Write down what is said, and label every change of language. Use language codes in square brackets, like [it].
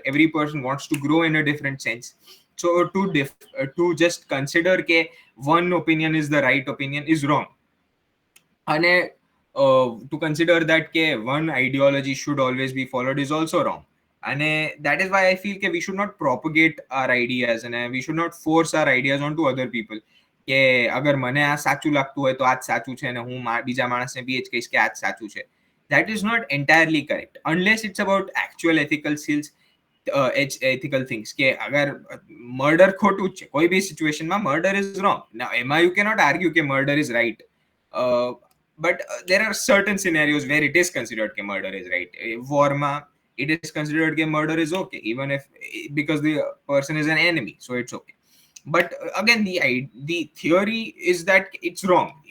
[en] Every person wants to grow in a different sense. So to just consider [gu] ke [en] one opinion is the right opinion is wrong. And to consider that [gu] ke [en] one ideology should always be followed is also wrong. And that is why I feel that we should not propagate our ideas and we should not force our ideas onto other people. [gu] કે અગર મને આ સાચું લાગતું હોય તો આ જ સાચું છે અને હું બીજા માણસને બી એ જ કહીશ કે આ જ સાચું છે. [en] That is not entirely correct unless it's about actual ethical skills, ethical things. [gu] કે અગર મર્ડર ખોટું જ છે, કોઈ બી સિચ્યુએશનમાં [en] murder is wrong. Now [gu] એમાં [en] you cannot argue [gu] કે [en] murder is right. But there are certain scenarios where it is considered that murder is right. War [gu] ma [en] it is considered that murder is okay, even if because the person is an enemy, so it's okay. But again, the theory is that it's wrong.